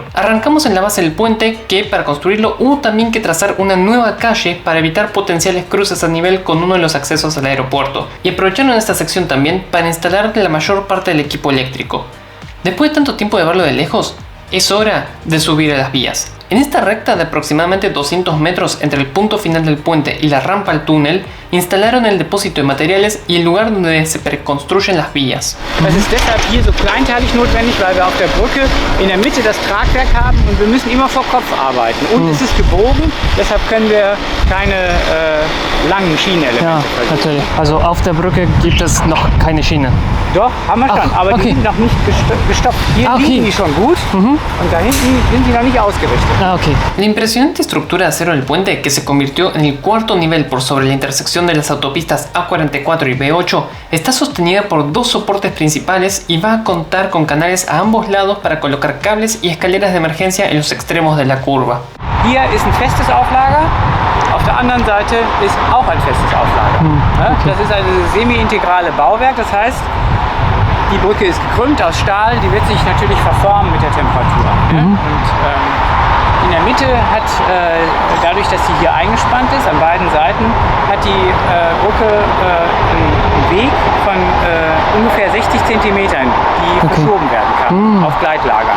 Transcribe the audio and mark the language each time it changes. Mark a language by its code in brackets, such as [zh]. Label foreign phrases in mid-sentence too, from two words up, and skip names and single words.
[es] Arrancamos en la base del puente que para construirlo hubo también que trazar una nueva calle para evitar potenciales cruces a nivel con uno de los accesos al aeropuerto y aprovecharon esta sección también para instalar la mayor parte del equipo eléctrico. Después de tanto tiempo de verlo de lejos, es hora de subir a las vías. En esta recta de aproximadamente 200 metros entre el punto final del puente y la rampa al túnel, instalaron el depósito de materiales y el lugar donde se preconstruyen las vías. [de] Das ist deshalb hier so kleinteilig notwendig, weil wir auf der Brücke in der Mitte das Tragwerk haben und wir müssen immer vor Kopf arbeiten. Und es ist gebogen, deshalb können wir keine langen Schienenelemente verlegen. Natürlich. Also auf der Brücke gibt es noch keine Schiene. Doch, haben wir schon, aber die sind noch nicht gestopft. Hier liegen die schon gut und da hinten sind die noch nicht ausgerichtet. [es] La impresionante estructura de acero del puente, que se convirtió en el cuarto nivel por sobre la intersección de las autopistas A44 y B8, está sostenida por dos soportes principales y va a contar con canales a ambos lados para colocar cables y escaleras de emergencia en los extremos de la curva. [de] Hier ist ein festes Auflager, auf der anderen Seite ist auch ein festes Auflager. Das ist ein semi-integrale Bauwerk, das heißt, die Brücke ist gekrümmt aus Stahl, die wird sich natürlich verformen mit der Temperatur. Und in der Mitte hat, dadurch, dass sie hier eingespannt ist, an beiden Seiten, hat die Brücke einen Weg von ungefähr 60 Zentimetern, die verschoben werden kann auf Gleitlagern.